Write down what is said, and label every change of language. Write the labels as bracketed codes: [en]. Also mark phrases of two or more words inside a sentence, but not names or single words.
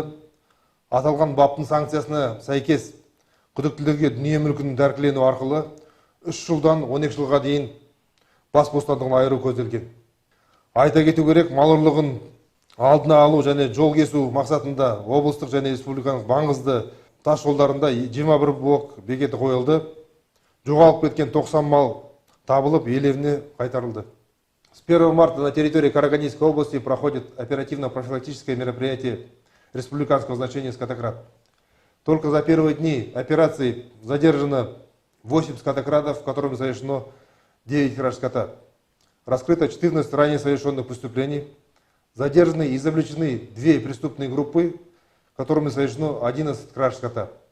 [kk] Аталған баптың санкциясына сәйкес күдіктілерге дүние мүлкінің тәркілену арқылы 3 жылдан 12 жылға дейін бас бостандығынан айыру көзделген. Айта кету керек, мал ұрлығын алдына алу және жол кесу мақсатында облыстық және республиканың маңызды тас жолдарында 21 блок бекеті қойылды. Жоғалып кеткен 90 мал табылып, иелеріне қайтарылды. [ru] С 1 марта на территории Карагандинской области проходит оперативно-профилактическое мероприятие республиканского значения «Скотократ». Только за первые дни операции задержано 8 скотокрадов, в которых совершено 9 краж скота. Раскрыто 14 ранее совершенных преступлений. Задержаны и завлечены 2 преступные группы, которыми совершено 11 краж скота.